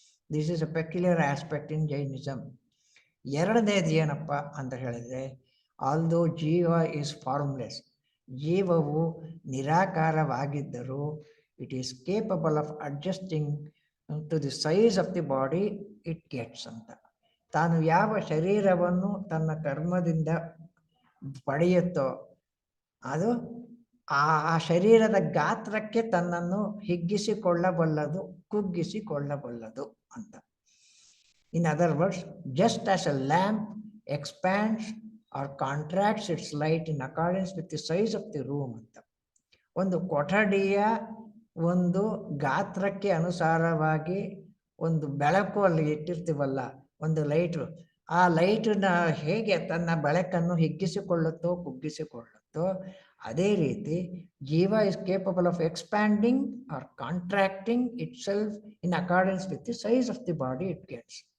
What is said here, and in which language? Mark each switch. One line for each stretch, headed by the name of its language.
English: This is a peculiar aspect in Jainism.
Kannada: ಎರಡನೇದು ಏನಪ್ಪ ಅಂತ ಹೇಳಿದರೆ,
English: although jiva is formless,
Kannada: ಜೀವವು ನಿರಾಕಾರವಾಗಿದ್ದರೂ
English: It is capable of adjusting to the size of the body it gets ಅಂತ.
Kannada: ತಾನು ಯಾವ ಶರೀರವನ್ನು ತನ್ನ ಕರ್ಮದಿಂದ ಪಡೆಯುತ್ತೋ ಅದು ಆ ಶರೀರದ ಗಾತ್ರಕ್ಕೆ ತನ್ನನ್ನು ಹಿಗ್ಗಿಸಿಕೊಳ್ಳಬಲ್ಲದು, ಕುಗ್ಗಿಸಿಕೊಳ್ಳಬಲ್ಲದು ಅಂತ.
English: In other words, just as a lamp expands or contracts its light in accordance with the size of the room ಅಂತ.
Kannada: ಒಂದು ಕೊಠಡಿಯ ಒಂದು ಗಾತ್ರಕ್ಕೆ ಅನುಸಾರವಾಗಿ ಒಂದು ಬೆಳಕು ಅಲ್ಲಿ ಇಟ್ಟಿರ್ತೀವಲ್ಲ, ಒಂದು ಲೈಟು, ಆ ಲೈಟನ್ನ ಹೇಗೆ ತನ್ನ ಬೆಳಕನ್ನು ಹಿಗ್ಗಿಸಿಕೊಳ್ಳುತ್ತೋ ಕುಗ್ಗಿಸಿಕೊಳ್ಳುತ್ತೋ ಅದೇ ರೀತಿ ಜೀವ
English: Is capable of expanding or contracting itself in accordance with the size of the body it gets.